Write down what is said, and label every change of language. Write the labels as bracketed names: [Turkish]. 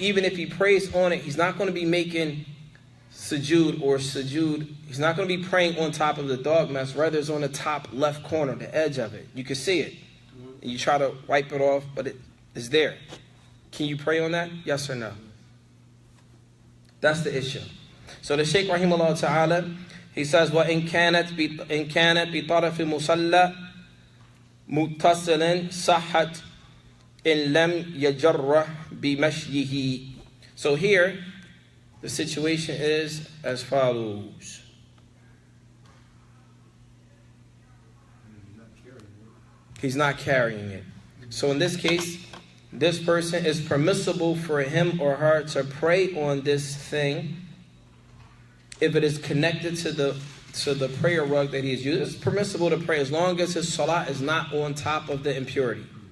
[English] Even if he prays on it, he's not going to be making sujood. He's not going to be praying on top of the dog mess. Rather, it's on the top left corner, the edge of it. You can see it. And you try to wipe it off, but it's there. Can you pray on that? Yes or no? That's the issue. So the Shaykh Rahimahullah Ta'ala, he says, [Arabic] وَإِنْ كَانَتْ بِطَرَفِ مُصَلَّى مُتَّصِلٍ صَحَّتْ إِنْ لَمْ يَجَرَّ بِمَشْيِهِ. [English] So here, the situation is as follows. He's not carrying it. So in this case, this person is permissible for him or her to pray on this thing if it is connected to the prayer rug that he is using. It's permissible to pray as long as his salat is not on top of the impurity.